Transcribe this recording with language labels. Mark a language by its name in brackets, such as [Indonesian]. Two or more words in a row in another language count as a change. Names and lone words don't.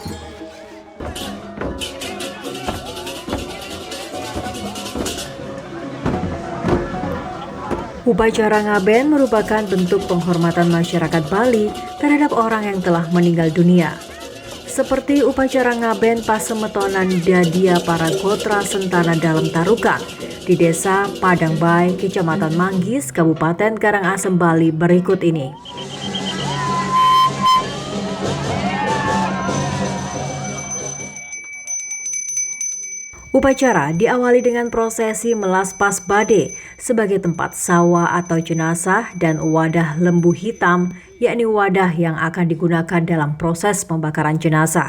[Indonesian] Upacara ngaben merupakan bentuk penghormatan masyarakat Bali terhadap orang yang telah meninggal dunia. Seperti upacara ngaben pasemetonan Dadia para Gotra Sentana dalam Tarukan di Desa Padangbai, Kecamatan Manggis, Kabupaten Karangasem, Bali berikut ini. Upacara diawali dengan prosesi melaspas bade sebagai tempat sawa atau jenazah dan wadah lembu hitam, yakni wadah yang akan digunakan dalam proses pembakaran jenazah.